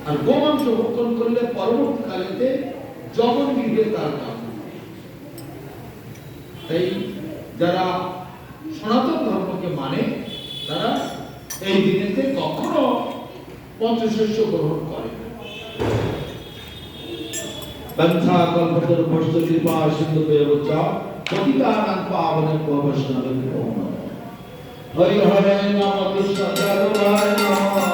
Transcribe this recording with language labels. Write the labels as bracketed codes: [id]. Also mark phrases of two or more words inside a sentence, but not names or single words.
[bn] আর গোমাংস ভক্ষণ করলে পরবর্তীকালেতে যমন বিধে তার কাম। তাই যারা সনাতন ধর্মকে মানে তারা এই দিনেতে কখনো পঞ্চশস্য গ্রহণ করে না। [sa] বন্ধা কল্পতরুভ্যশ্চ কৃপা সিন্ধুভ্যেব চ পতিতানাং পাবনেভ্যো বৈষ্ণবেভ্যো নমঃ। হরি হরে নমঃ কৃষ্ণ দেবায় নমঃ।